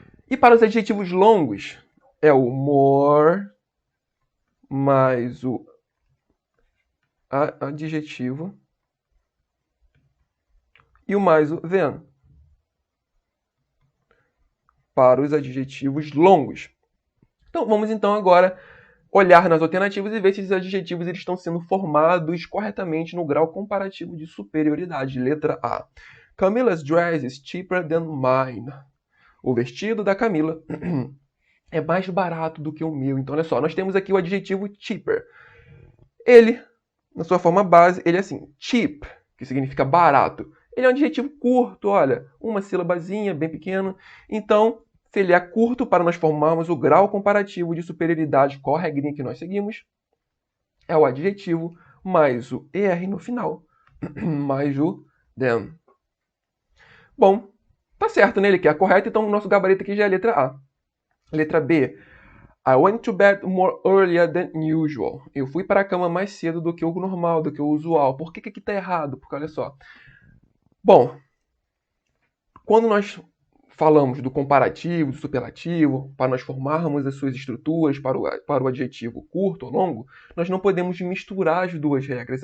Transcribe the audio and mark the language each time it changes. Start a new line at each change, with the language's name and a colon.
Portuguese: E para os adjetivos longos, é o more mais o adjetivo e o mais o than para os adjetivos longos. Então, vamos então agora olhar nas alternativas e ver se esses adjetivos eles estão sendo formados corretamente no grau comparativo de superioridade. Letra A.
English: Camila's dress is cheaper than mine.
Portuguese: O vestido da Camila é mais barato do que o meu. Então, olha só, nós temos aqui o adjetivo cheaper. Ele, na sua forma base, ele é assim, cheap, que significa barato. Ele é um adjetivo curto, olha, uma sílabazinha, bem pequena. Então, se ele é curto, para nós formarmos o grau comparativo de superioridade, qual a regrinha que nós seguimos? É o adjetivo mais o ER no final, mais o than. Bom, tá certo, né? Ele quer a correta, então o nosso gabarito aqui já é a letra A. Letra B.
English: I went to bed more earlier than usual.
Portuguese: Eu fui para a cama mais cedo do que o normal, do que o usual. Por que aqui está errado? Porque olha só. Bom, quando nós falamos do comparativo, do superlativo, para nós formarmos as suas estruturas para o adjetivo curto ou longo, nós não podemos misturar as duas regras.